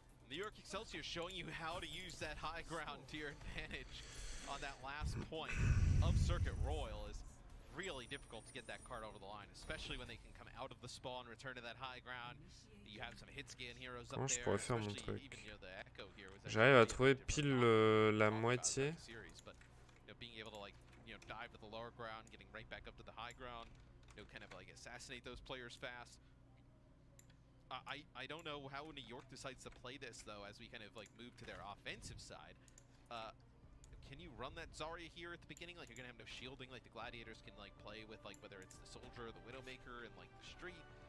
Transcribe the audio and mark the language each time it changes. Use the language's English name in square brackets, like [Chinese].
[English] New York Excelsior showing you how to use that high ground to your advantage on that last point of Circuit Royal is really difficult to get that card over the line, especially when they can come out of the spawn, return to that high ground. You have some hit scan heroes up there. [French] Je pourrais faire mon truc. J'arrive à trouver pile la moitié. [English] Being able to like dive to the lower ground, getting right back up to the high ground, kind of like assassinate those players fast. I don't know how New York decides to play this though, as we kind of like move to their offensive side. Can you run that Zarya here at the beginning? Like you're gonna have no shielding, like the Gladiators can like play with like whether it's the Soldier or the Widowmaker and like the street.